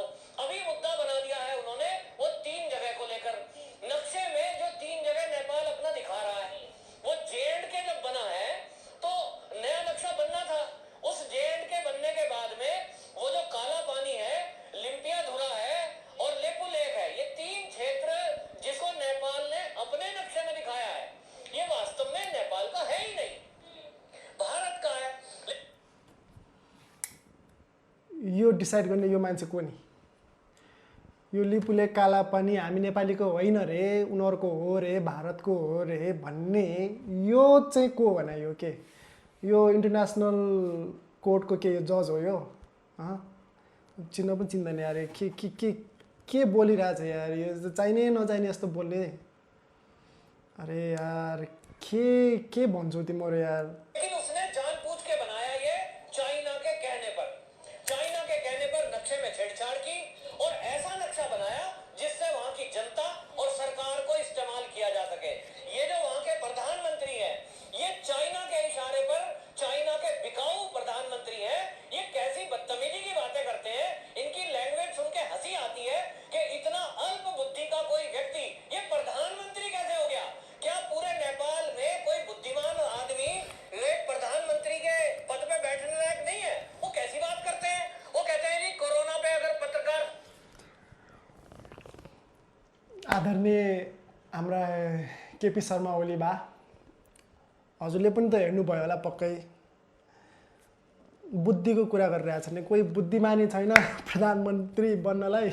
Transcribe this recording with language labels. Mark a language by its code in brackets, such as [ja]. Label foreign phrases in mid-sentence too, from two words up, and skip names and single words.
[hi] अभी मुद्दा बना दिया है उन्होंने वो 3 जगह को लेकर, नक्शे में जो 3 जगह नेपाल अपना दिखा रहा है, वो जे.एंड.के जब बना है तो नया नक्शा बनना था, उस जे.एंड.के बनने के बाद में वो जो काला पानी है, लिम्पियाधुरा है और लेपु लेक है, ये 3 क्षेत्र जिसको नेपाल ने अपने नक्शे में दिखाया है, ये वास्तव में नेपाल का है ही नहीं, भारत का है। [ne] यो डिसाइड गर्ने यो मान्छे को नि? यो लिपुले काला पानी हामी नेपालीको होइन रे, उनीहरूको हो रे, भारतको हो रे भन्ने यो चाहिँ को भने यो के? यो [en] international court [ne] के यो जज हो यो? चिन्न पनि चिन्दैन यार, के बोलिरहेछ यार, यो चाहिने नचाहिने जस्तो बोल्ने। अरे यार के भन्छौ तिम्रो यार? [hi] लेकिन उसने जानबूझ के बनाया ये चाइना के कहने पर नक्शे में छेड़छाड़ की, और ऐसा नक्शा बनाया जिससे वहां की जनता और सरकार को इस्तेमाल किया जा सके। ये जो वहां के प्रधानमंत्री हैं, ये चाइना के इशारे पर चाइना के बिकाऊ प्रधानमंत्री हैं, ये कैसी बदतमीजी की बातें करते हैं, इनकी लैंग्वेज सुन के हंसी आती है कि इतना अल्प बुद्धि का कोई व्यक्ति ये प्रधानमंत्री कैसे हो गया? क्या पूरे नेपाल में कोई बुद्धिमान आदमी एक प्रधानमंत्री के पद पे बैठने लायक नहीं है? वो कैसी बात करते हैं? वो कहते हैं जी कोरोना पे अगर पत्रकार। [ne] आदरणीय हाम्रा केपी शर्मा ओली बा, हजुरले पनि त हेर्नुभयो होला पक्कै, बुद्धिको कुरा गरिरहेछ नि, कोही बुद्धिमानी छैन प्रधानमन्त्री बन्नलाई।